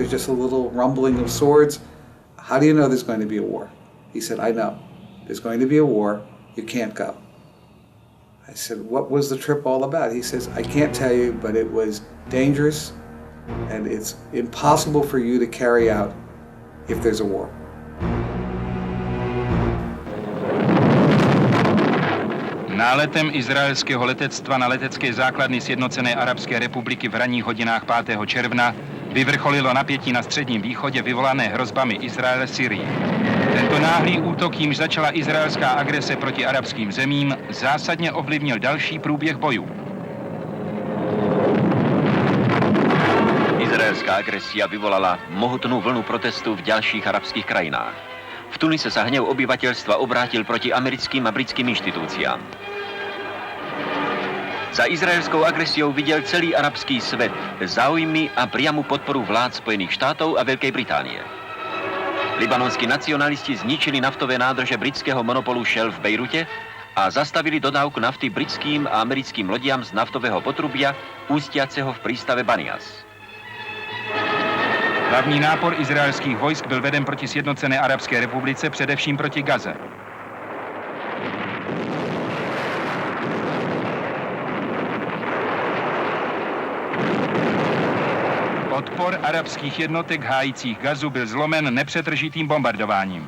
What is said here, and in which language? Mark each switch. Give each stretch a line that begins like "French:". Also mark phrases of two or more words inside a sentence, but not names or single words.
English: There's just a little rumbling of swords. How do you know there's going to be a war? He said, I know. There's going to be a war. You can't go. I said, what was the trip all about? He says, I can't tell you, but it was dangerous and it's impossible for you to carry out if there's a war.
Czech: Náletem izraelského letectva na letecké základny Sjednocené arabské republiky v ranních hodinách 5. června vyvrcholilo napětí na Středním východě vyvolané hrozbami Izraele Syrii. Tento náhlý útok, jímž začala izraelská agrese proti arabským zemím, zásadně ovlivnil další průběh bojů.
Slovak: Izraelská agresia vyvolala mohutnou vlnu protestů v dalších arabských krajinách. V Tunise sa hnev obyvateľstva obrátil proti americkým a britským inštitúciám. Za izraelskou agresiou viděl celý arabský svět záujmy a priamu podporu vlád Spojených štátov a Veľkej Británie. Libanonskí nacionalisti zničili naftové nádrže britského monopolu Shell v Bejrute a zastavili dodávku nafty britským a americkým lodiam z naftového potrubia ústiaceho v prístave Banias.
Czech: Hlavní nápor izraelských vojsk byl veden proti Sjednocené arabské republice, především proti Gaze. Odpor arabských jednotek hájících Gazu byl zlomen nepřetržitým bombardováním.